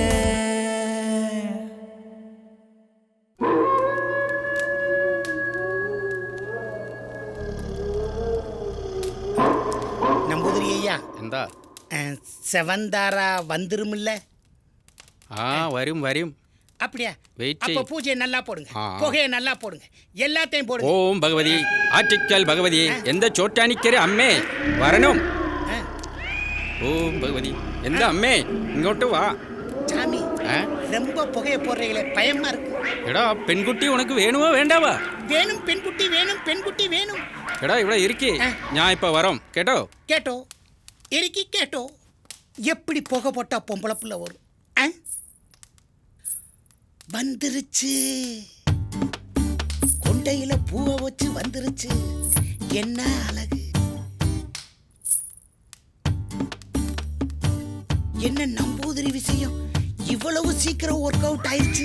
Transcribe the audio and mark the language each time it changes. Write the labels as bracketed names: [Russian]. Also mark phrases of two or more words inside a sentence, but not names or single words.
[Tamil] நம்பூதிரி ஐயா [Malayalam] എന്താ [Tamil] செவந்தாரா வந்துருமில்ல? [Malayalam] വരും വരും [Tamil] அப்படியா? Wait அப்ப செய். பூஜையை நல்லா போடுங்க, ஆ. புகையை நல்லா போடுங்க, எல்லாத்தையும் போடுங்க. [Malayalam] ഓം ഭഗവതി ആറ്റിക്കൽ ഭഗവതി എന്താ ചോറ്റാനിക്കര അമ്മേ വരണം. ഓം ഭഗവതി എന്താ അമ്മേ ഇങ്ങോട്ട് വാ. [Tamil] சாமி ரொம்ப புகையை போடுறீங்களே, பயமா இருக்கு. [Malayalam] എടാ പെൺകുട്ടി ഉനക്ക് വേണുമോ വേണ്ടാവാ? [Tamil] வேணும் பெண்குட்டி வேணும், பெண்குட்டி வேணும். [Malayalam] എടാ ഇവിടെ ഇരിക്കേ, ഞാൻ ഇപ്പൊ വരാം കേട്ടോ. [Tamil] கேட்டோ இறுக்கி கேட்டோ. எப்படி புகை போட்டா பொம்பளை புள்ள வரும்? வந்துருச்சு, கொண்டையில பூவை வச்சு வந்துருச்சு. என்ன அழகு, என்ன நம்பூதிரி விஷயம், இவ்வளவு சீக்கிரம் [English] work out [Tamil] ஆயிடுச்சு.